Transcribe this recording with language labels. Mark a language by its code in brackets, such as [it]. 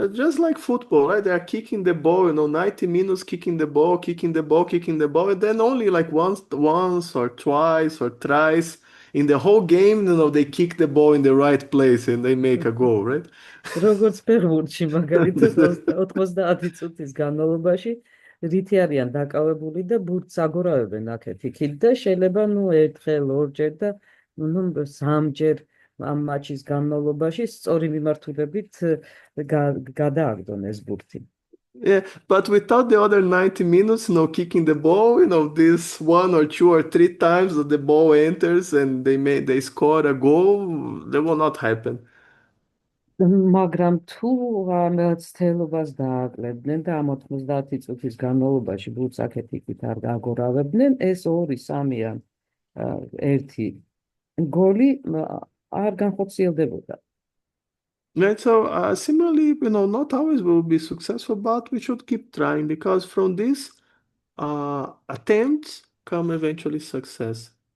[en] Just like football, right? They are kicking the ball, 90 minutes kicking the ball, and then only like once or twice or thrice in the whole game, they kick the ball in the right place and they make a goal, right? [ka] როგორც ფეხბურთში, მაგალითად 90 წუთის განმავლობაში რითი არიან დაკავებული და ბურთს აგორავებენ აქეთ-იქით და შეიძლება ერთხელ, ორჯერ და სამჯერ ამ მატჩის განმავლობაში სწორი მიმართულებით გადააგდონ ეს ბურთი. [en] Yeah, but without the other 90 minutes, kicking the ball, this 1 or 2 or 3 times that the ball enters and they score a goal, that will not happen. [ka] მაგრამ თუ რაღაც თელობას დააკლებდნენ და ამ 90 წუთის განმავლობაში ბურთს აქეთ-იქით არ გაგორავებდნენ, ეს 2-3 ან 1 გოლი არ განხორციელდებოდა. [en] Right, so similarly, not always we will be successful, but we should keep trying because from these attempts come eventually success.